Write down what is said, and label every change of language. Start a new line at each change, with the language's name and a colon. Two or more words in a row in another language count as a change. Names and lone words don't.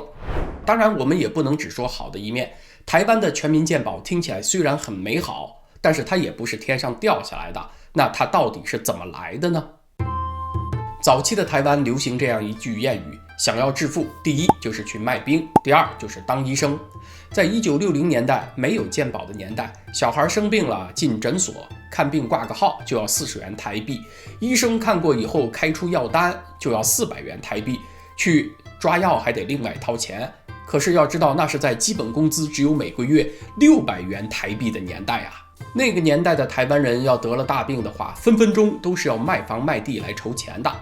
Chinese: 當然，我們也不能只說好的一面。台灣的全民健保聽起來雖然很美好，但是它也不是天上掉下來的。那它到底是怎麼來的呢？早期的台灣流行這樣一句諺語：想要致富，第一就是去賣兵，第二就是當醫生。在1960年代沒有健保的年代，小孩生病了進診所看病掛個號就要40元台幣，醫生看過以後開出藥單就要400元台幣，去抓藥還得另外掏錢。可是要知道，那是在基本工資只有每個月600元台幣的年代啊！那個年代的台灣人要得了大病的話，分分鐘都是要賣房賣地來籌錢的。